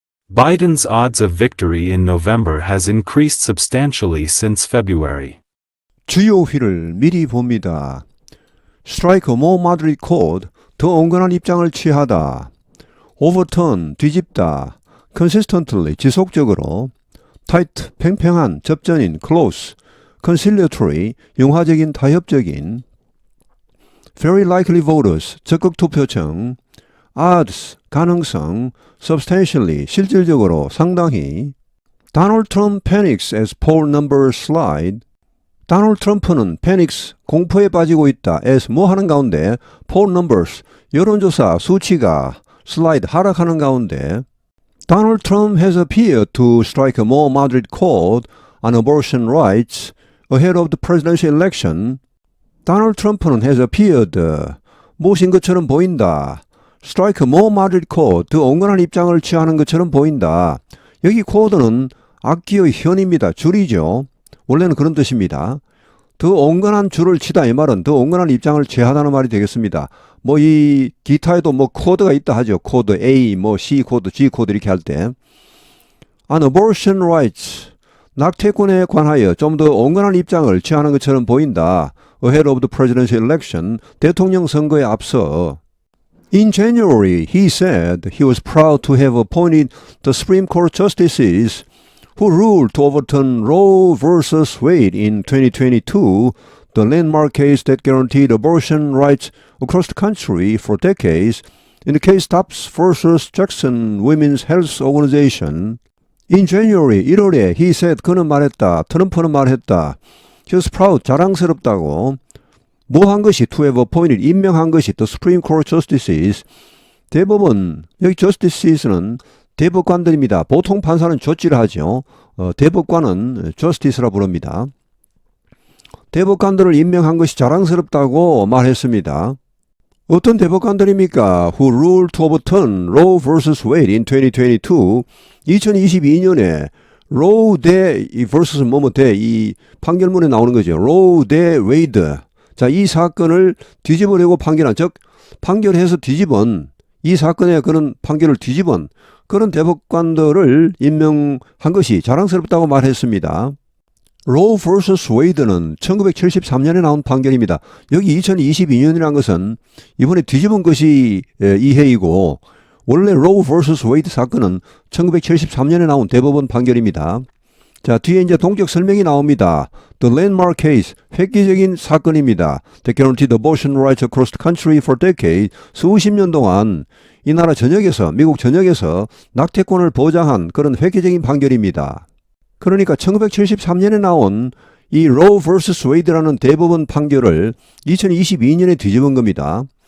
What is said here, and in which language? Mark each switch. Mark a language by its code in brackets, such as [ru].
[en] Biden's odds of victory in November has increased substantially since February. [ko] 주요 휘를 미리 봅니다. [en] Strike a more moderate chord, [ko] 더 온건한 입장을 취하다. [en] Overturn, [ko] 뒤집다. [en] Consistently, [ko] 지속적으로. [en] Tight, [ko] 팽팽한, 접전인, [en] close. [ko] Conciliatory, 융화적인, 타협적인. [en] Very likely voters, [ko] 적극 투표층. [en] Odds, [ko] 가능성. Substantially, 실질적으로, 상당히. [en] Donald Trump panics as poll numbers slide. [ko] Donald Trump는 [en] panics, [ko] 공포에 빠지고 있다. [en] as [ko] 뭐 하는 가운데, [en] poll numbers, [ko] 여론조사 수치가 [en] slide, [ko] 하락하는 가운데. [en] Donald Trump has appeared to strike a more moderate chord on abortion rights ahead of the presidential election. [ko] Donald Trump는 [en] has appeared, [ko] 무엇인 것처럼 보인다. [en] strike a more moderate chord, [ko] 더 온건한 입장을 취하는 것처럼 보인다. 여기 chord는 악기의 현입니다. 줄이죠. 원래는 그런 뜻입니다. 더 온건한 줄을 치다 이 말은 더 온건한 입장을 취하다는 말이 되겠습니다. 뭐 이 기타에도 뭐 코드가 있다 하죠. 코드 A, 뭐 C 코드, G 코드 이렇게 할 때. [en] On abortion rights, [ko] 낙태권에 관하여 좀 더 온건한 입장을 취하는 것처럼 보인다. [en] Ahead of the presidential election, [ko] 대통령 선거에 앞서. [en] In January, he said he was proud to have appointed the Supreme Court justices who ruled to overturn Roe v. Wade in 2022, the landmark case that guaranteed abortion rights across the country for decades, in the case Dobbs v. Jackson Women's Health Organization. In January, [ko] 1월에 [en] he said, [ko] 그는 말했다, 트럼프는 말했다, [en] he was proud, [ko] 자랑스럽다고, 뭐 한 것이, [en] to have appointed, [ko] 임명한 것이, [en] the Supreme Court justices, [ko] 대법원, 여기 [en] justices는 [ko] 대법관들입니다. 보통 판사는 조치를 하죠. 대법관은 justice라 부릅니다. 대법관들을 임명한 것이 자랑스럽다고 말했습니다. 어떤 대법관들입니까? [en] Who ruled to overturn Roe v. Wade in 2022. [ko] 2022년에 Roe 대 vs 뭐뭐 대 이 판결문에 나오는 거죠. Roe 대 Wade. 자, 이 사건을 뒤집으려고 판결한, 즉 판결해서 뒤집은, 이 사건에 그런 판결을 뒤집은 그런 대법관들을 임명한 것이 자랑스럽다고 말했습니다. [en] Roe v. [ko] Wade는 1973년에 나온 판결입니다. 여기 2022년이라는 것은 이번에 뒤집은 것이 이해이고, 원래 Roe v. Wade 사건은 1973년에 나온 대법원 판결입니다. 자, 뒤에 이제 동적 설명이 나옵니다. [en] The landmark case, [ko] 획기적인 사건입니다. [en] That guaranteed abortion rights across the country for decades. [ko] 수십 년 동안 이 나라 전역에서, 미국 전역에서 낙태권을 보장한 그런 획기적인 판결입니다. 그러니까 1973년에 나온 이 Roe vs. Wade라는 대법원 판결을 2022년에 뒤집은 겁니다.